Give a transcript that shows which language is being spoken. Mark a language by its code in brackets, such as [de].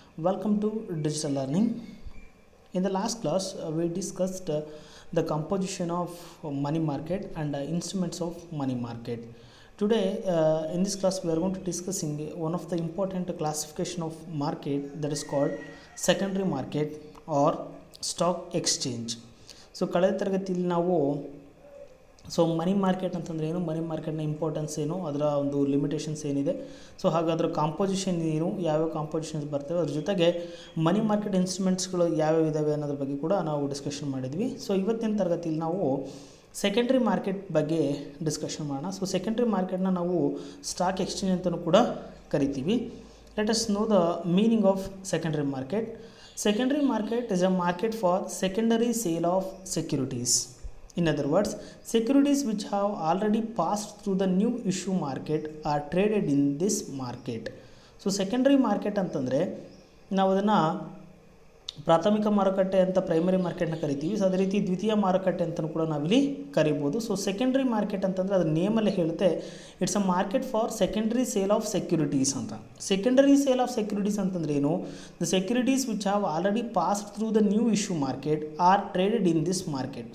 [en] Welcome to Digital Learning. In the last class, we discussed the composition of money market and instruments of money market. Today, in this class, we are going to discussing one of the important classification of market that is called secondary market or stock exchange. [kn] So, ಕಳೆದ ತರಗತಿಯಲ್ಲಿ ನಾವು money market ಅಂತಂದರೆ ಏನು, ಮನಿ ಮಾರ್ಕೆಟ್ನ importance ಏನು, ಅದರ ಒಂದು limitations ಏನಿದೆ, so ಹಾಗಾದ್ರೆ ಕಾಂಪೋಸಿಷನ್ ಏನು, ಯಾವ್ಯಾವ ಕಾಂಪೋಸಿಷನ್ಸ್ ಬರ್ತವೆ, ಅದ್ರ ಜೊತೆಗೆ ಮನಿ ಮಾರ್ಕೆಟ್ ಇನ್ಸ್ಟ್ರೂಮೆಂಟ್ಸ್ಗಳು ಯಾವ್ಯಾವ ಇದ್ದಾವೆ ಅನ್ನೋದ್ರ ಬಗ್ಗೆ ಕೂಡ ನಾವು ಡಿಸ್ಕಷನ್ ಮಾಡಿದ್ವಿ. ಸೊ ಇವತ್ತಿನ ತರಗತಿಯಲ್ಲಿ ನಾವು ಸೆಕೆಂಡ್ರಿ ಮಾರ್ಕೆಟ್ ಬಗ್ಗೆ ಡಿಸ್ಕಷನ್ ಮಾಡೋಣ. ಸೊ ಸೆಕೆಂಡ್ರಿ ಮಾರ್ಕೆಟ್ನ ನಾವು ಸ್ಟಾಕ್ ಎಕ್ಸ್ಚೇಂಜ್ ಅಂತಲೂ ಕೂಡ ಕರಿತೀವಿ. [en] Let us know the meaning of secondary market. Secondary market is a market for secondary sale of securities. In other words, securities which have already passed through the new issue market are traded in this market. So secondary market [kn] ಅಂತಂದರೆ ನಾವು ಅದನ್ನು ಪ್ರಾಥಮಿಕ ಮಾರುಕಟ್ಟೆ ಅಂತ primary ಮಾರ್ಕೆಟ್ನ ಕರಿತೀವಿ. So ಅದೇ ರೀತಿ ದ್ವಿತೀಯ ಮಾರುಕಟ್ಟೆ ಅಂತಲೂ ಕೂಡ ನಾವಿಲ್ಲಿ ಕರಿಬೋದು. ಸೊ ಸೆಕೆಂಡ್ರಿ ಮಾರ್ಕೆಟ್ ಅಂತಂದರೆ ಅದು ನೇಮಲ್ಲಿ ಹೇಳುತ್ತೆ, [en] it's a market for secondary sale of securities [kn] ಅಂತ. [en] secondary sale of securities [kn] ಅಂತಂದ್ರೆ ಏನು, [en] The securities which have already passed through the new issue market are traded in this market.